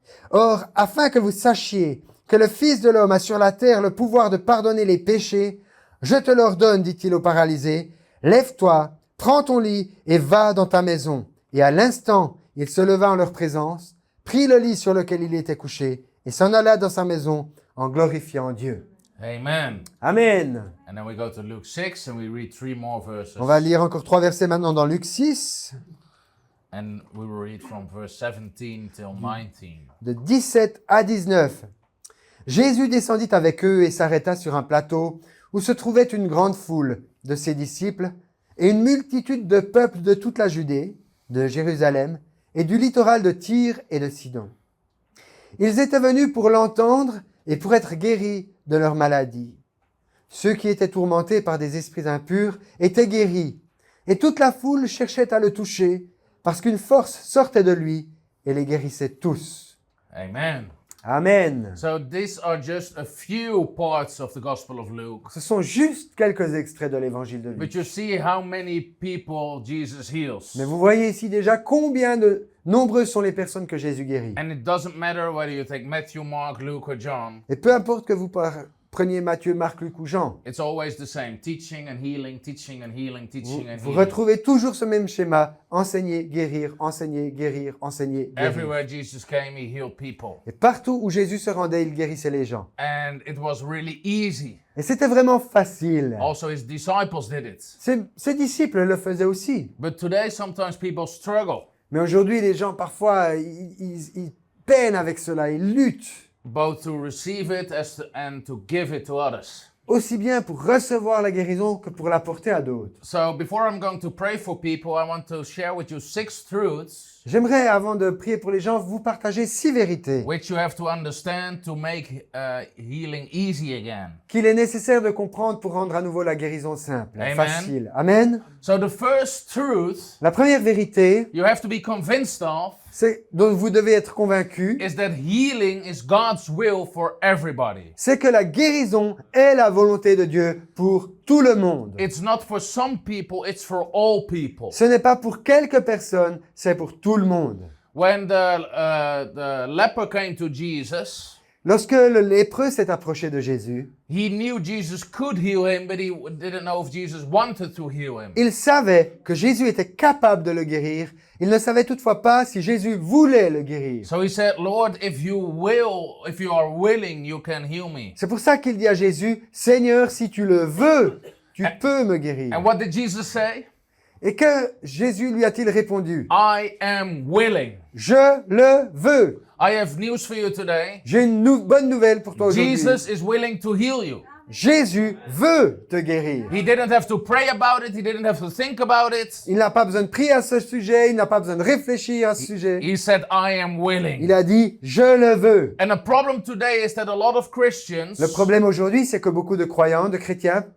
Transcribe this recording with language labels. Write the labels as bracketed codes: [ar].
[fr] Or, afin que vous sachiez que le Fils de l'homme a sur la terre le pouvoir de pardonner les péchés, je te l'ordonne, dit-il au paralysé, lève-toi, prends ton lit et va dans ta maison. Et à l'instant, il se leva en leur présence, prit le lit sur lequel il était couché et s'en alla dans sa maison en glorifiant Dieu. Amen. Amen. [en] And then we go to Luke 6 and we read 3 more verses. [fr] On va lire encore 3 versets maintenant dans Luc 6, [en] And we will read from verse 17 till 19. [fr] de 17 à 19. Jésus descendit avec eux et s'arrêta sur un plateau où se trouvait une grande foule de ses disciples et une multitude de peuples de toute la Judée, de Jérusalem et du littoral de Tyr et de Sidon. Ils étaient venus pour l'entendre et pour être guéris de leur maladie. Ceux qui étaient tourmentés par des esprits impurs étaient guéris, et toute la foule cherchait à le toucher, parce qu'une force sortait de lui, et les guérissait tous. Amen. Amen. [en] So these are just a few parts of the Gospel of Luke. [fr] Ce sont juste quelques extraits de l'évangile de Luc. [en] But you see how many people Jesus heals. [fr] Mais vous voyez ici déjà combien de nombreuses sont les personnes que Jésus guérit. [en] And it doesn't matter whether you take Matthew, Mark, Luke, or John. [fr] Et peu importe que vous preniez Matthieu, Marc, Luc ou Jean, [en] It's always the same. Teaching and healing, teaching and healing, teaching and [fr] vous [en] healing. [fr] retrouvez toujours ce même schéma. Enseigner, guérir, enseigner, guérir, enseigner, guérir. [en] Everywhere Jesus came, he healed people. [fr] Et partout où Jésus se rendait, il guérissait les gens. [en] And it was really easy. [fr] Et c'était vraiment facile. [en] Also, his disciples did it. [fr] Ses disciples le faisaient aussi. [en] But today, sometimes people struggle, [fr] Mais aujourd'hui, les gens, parfois, ils peinent avec cela, ils luttent. [en] both to receive it and to give it to others. [fr] Aussi bien pour recevoir la guérison que pour l'apporter à d'autres. [en] So before I'm going to pray for people, I want to share with you 6 truths [fr] J'aimerais, avant de prier pour les gens, vous partager 6 vérités [en] which you have to understand to make healing easy again. [fr] qu'il est nécessaire de comprendre pour rendre à nouveau la guérison simple, [en] Amen. [fr] facile. Amen. [en] So the first truth [fr] La première vérité, [en] you have to be convinced of [fr] dont vous devez être convaincu, [en] is that healing is God's will for everybody. [fr] c'est que la guérison est la volonté de Dieu pour tout le monde. [en] It's not for some people, it's for all people. [fr] Ce n'est pas pour quelques personnes, c'est pour tout le monde. [en] When the leper came to Jesus, [fr] Lorsque le lépreux s'est approché de Jésus, [en] he knew Jesus could heal him, but he didn't know if Jesus wanted to heal him. [fr] il savait que Jésus était capable de le guérir. Il ne savait toutefois pas si Jésus voulait le guérir. [en] So he said, Lord, if you are willing, you can heal me. [fr] C'est pour ça qu'il dit à Jésus, Seigneur, si tu le veux, tu peux me guérir. [en] And what did Jesus say? [fr] Et que Jésus lui a-t-il répondu? [en] I am willing. [fr] Je le veux. [en] I have news for you today. [fr] J'ai une bonne nouvelle pour toi aujourd'hui. [en] Jesus is willing to heal you. [fr] Jésus veut te guérir. [en] He didn't have to pray about it. He didn't have to think about it. [fr] Il n'a pas besoin de prier à ce sujet, il n'a pas besoin de réfléchir à ce sujet. [en] He said, I am willing. [fr] Il a dit, je le veux. [en] And the problem today is that a lot of Christians, [fr] Le problème aujourd'hui, c'est que beaucoup de croyants, de chrétiens,